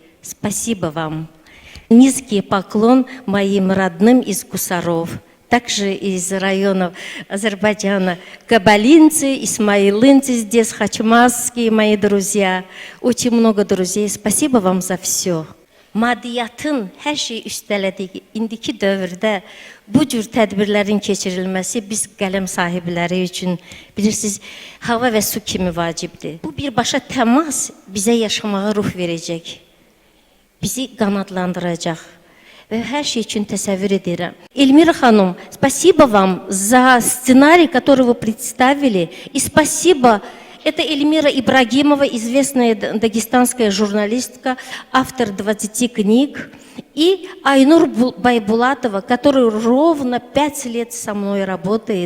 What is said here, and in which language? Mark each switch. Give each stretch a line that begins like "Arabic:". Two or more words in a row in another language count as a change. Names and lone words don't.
Russian: Спасибо вам. Низкий поклон моим родным из Кусаров, также из районов Азербайджана. Кабалинцы, исмаилинцы здесь, хачмазские мои друзья. Очень много друзей. Спасибо вам за все.
Azerbaijani: Maddiyatın hər şeyi üstələdiyi indiki dövrdə bu cür tədbirlərin keçirilməsi biz qələm sahibləri üçün bilirsiniz, hava və su kimi vacibdir. Bu birbaşa təmas bizə yaşamağa ruh verəcək, bizi qanadlandıracaq və hər şey üçün təsəvvür edirəm.
Russian: Эльмира Ханум, спасибо вам за сценарий, который вы представили, и спасибо. Это Эльмира Ибрагимова, известная дагестанская журналистка, автор 20 книг, и Айнур Байбулатова, которая ровно 5 лет со мной работает.